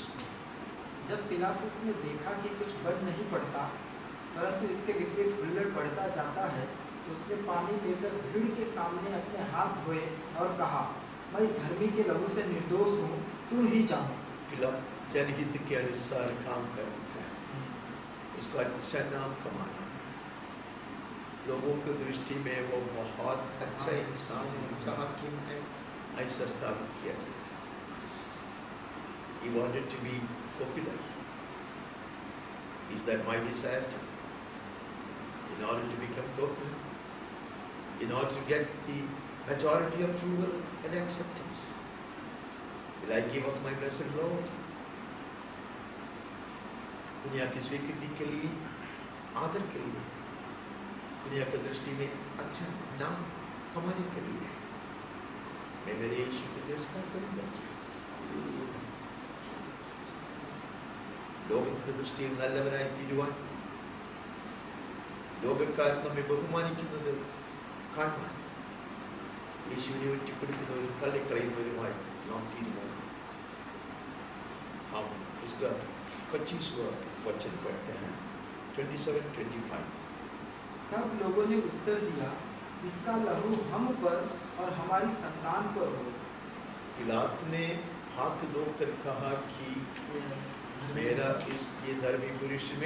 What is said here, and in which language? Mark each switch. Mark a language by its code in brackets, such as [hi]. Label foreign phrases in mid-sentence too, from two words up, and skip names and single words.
[hi] जब पिलातुस ने देखा कि कुछ बन नहीं पड़ता परंतु इसके विपरीत हुल्लड़ बढ़ता जाता है, तो उसने पानी लेकर भीड़ के सामने अपने हाथ धोए और कहा, मैं इस धर्मी के लहू से निर्दोष हूँ, तुम ही जानो। पिलात जनहित के अनुसार काम करता है, उसको अच्छा नाम कमाना है, लोगों की दृष्टि में वो बहुत अच्छा इंसान है, अच्छा हाकिम है, ऐसा स्थापित किया जाए। [en] He wanted to be popular. Is that my desire too? In order to become popular, in order to get the majority approval and acceptance, will I give up my blessed Lord? [hi] दुनिया की स्वीकृति के लिए, आदर के लिए, दुनिया की दृष्टि में अच्छा नाम कमाने के लिए मैं मेरे यीशु को तिरस्कार करूंगा क्या? [ml] ലോകത്തിന്റെ ദൃഷ്ടിയിൽ നല്ലവനായി തീരുവാൻ, ലോകക്കാർ നമ്മെ ബഹുമാനിക്കുന്നത് കാണുവാൻ യേശുവിനെ ഒറ്റിക്കൊടുക്കുന്നവരും തള്ളിക്കളയുന്നവരുമായി നാം തീരുമാനം। [hi] हम उसका 25वां वचन पढ़ते हैं, 27-25। सब लोगों ने उत्तर दिया, इसका लहू हम पर और हमारी संतान पर हो। पिलात ने हाथ धोकर कहा कि मेरा इस ये धर्मी पुरुष में